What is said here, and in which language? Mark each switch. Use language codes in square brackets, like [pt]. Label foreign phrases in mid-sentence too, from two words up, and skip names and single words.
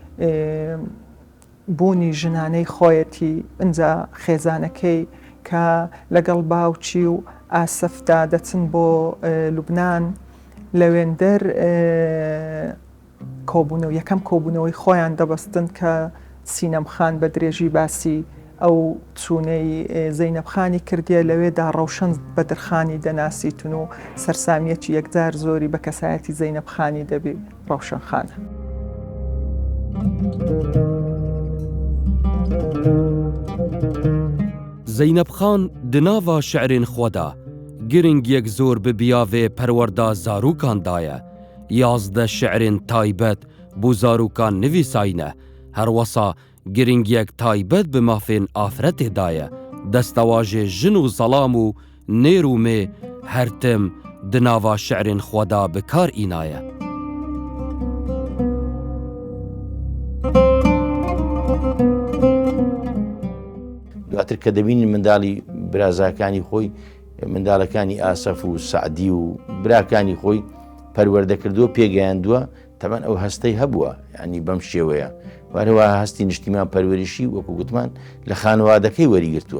[ckb] بوونی ژنانەی خۆیەتی ئەنجا خێزانەکەی کە لەگەڵ باوچی و ئاسەفدا دەچن بۆ لوبنان لەوێندەر کۆبوونەوە یەکەم کۆبوونەوەی خۆیان دەبەستن کە سینەم خان بە درێژی باسی ئەو چوونەی زەینەب خانی کردیە لەوێدا ڕەوشەن بەدرخانی دەناسیتون و سەرسامیەکی یەکجار زۆری بە کەسایەتی زەینەب خانی دەبێ ڕەوشەن خانە. [ku] زەینەب خان دناوا شعرên xwe da giringiyek zor bi biyavê perwerda zarokan daye. 11 şiirên taybet bû zarokan nivîsayîne. Her wesa giringiyek taybet bi mafên afretê daye. Destewajê jin û zelam û nêr û mê her tim di nava şiirên xwe da bi kar înaye. [ckb] دواتر کە دەبینی منداڵی برازاکانی خۆی منداڵەکانی ئاسەف و سعدی و براکانی خۆی پەروەردەکردووە پێگەیاندووە تەمان ئەو هەستەی هەبووە ینی بەم شێوەیە وارەوە هەستی نیشتیمان پەروەریشی وەکو گوتمان لە خانوادەکەی وەریگرتووە.